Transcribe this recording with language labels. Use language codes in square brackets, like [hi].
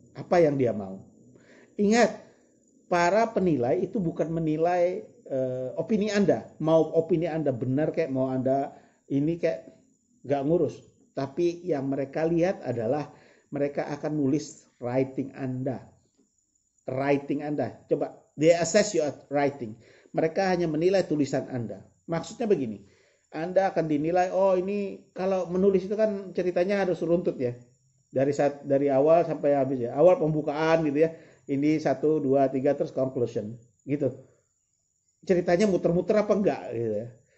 [id] Apa yang dia mau? Ingat, para penilai itu bukan menilai opini Anda. Mau opini Anda benar kayak mau Anda ini kayak gak ngurus. Tapi yang mereka lihat adalah mereka akan nulis writing Anda. Writing Anda. Coba, [en] they assess your writing. [id] Mereka hanya menilai tulisan Anda. Maksudnya begini, Anda akan dinilai, oh ini kalau menulis itu kan ceritanya harus runtut ya. Dari awal sampai habis ya. Awal pembukaan gitu ya. Ini 1, 2, 3 terus conclusion gitu. Ceritanya muter-muter apa enggak gitu ya.